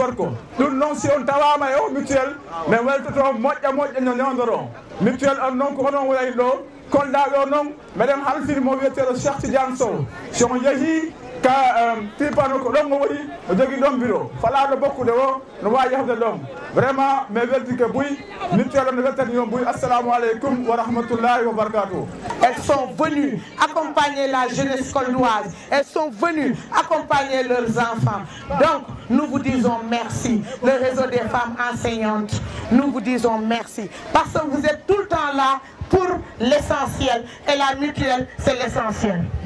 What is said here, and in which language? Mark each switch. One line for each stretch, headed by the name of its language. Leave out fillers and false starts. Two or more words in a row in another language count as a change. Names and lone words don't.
Fula: gorko ɗum noon si on tawama e o mutuelle min weltoto moƴƴa no newdoron mutuelle on noon ko onon wayi ɗo Kolda ɗo noon meɗen halfini mo wiyeteɗo Cheikh Tidiane Sow si on yeehi ka pipano ko ɗon o woni o jogui ɗon bureau falaɗo bokkude o no wawi yahde ɗon vraiment mi weltike buy mutuelle no weltani on buy
Arabic: السلام عليكم ورحمة الله وبركاته.
French: Elles sont venues accompagner la jeunesse coldoise, elles sont venues accompagner leurs enfants. Donc nous vous disons merci, le réseau des femmes enseignantes, nous vous disons merci parce que vous êtes tout le temps là pour l'essentiel et la mutuelle c'est l'essentiel.